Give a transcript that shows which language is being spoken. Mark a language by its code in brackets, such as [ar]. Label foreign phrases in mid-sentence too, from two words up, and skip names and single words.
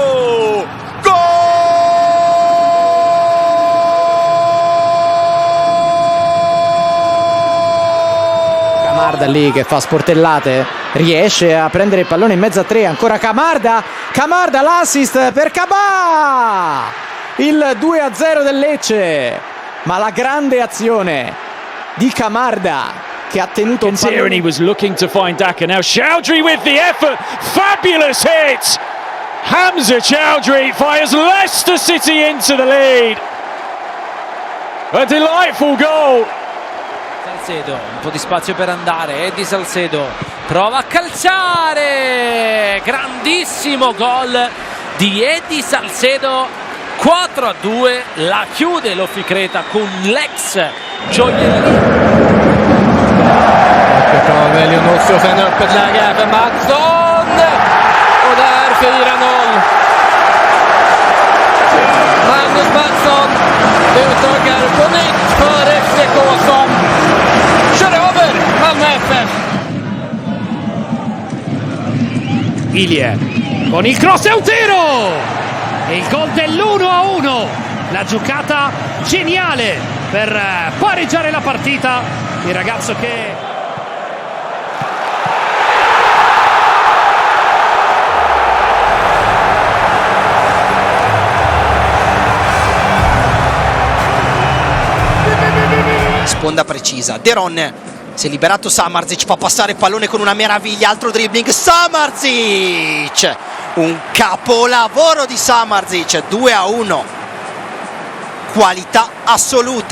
[it] Camarda lì che fa sportellate, riesce a prendere il pallone in mezzo a tre, ancora Camarda, l'assist per Cabà, il 2-0 del Lecce, ma la grande azione di Camarda che ha tenuto un pallone. [en] Tierney was looking to find Daka, now Chowdhury with the effort, fabulous hit, Hamza Chowdhury fires Leicester City into the lead, a delightful goal. [it] Salcedo, un po' di spazio per andare, Eddie Salcedo prova a calciare, grandissimo gol di Eddie Salcedo. 4-2, la chiude l'Officreta con l'ex gioiellino. [sv] Väljer Nordström en öppet läge för Mattsson. Och där 4-0. Magnus Mattsson utökar på nytt för FCK som kör över Malmö FF. [it] Ilie con il cross e un tiro! E il gol dell'1-1, la giocata geniale per pareggiare la partita, il ragazzo che... Sponda precisa, De Ron si è liberato, Samardzic fa passare il pallone con una meraviglia, altro dribbling, Samardzic, un capolavoro di Samardzic, 2-1, qualità assoluta.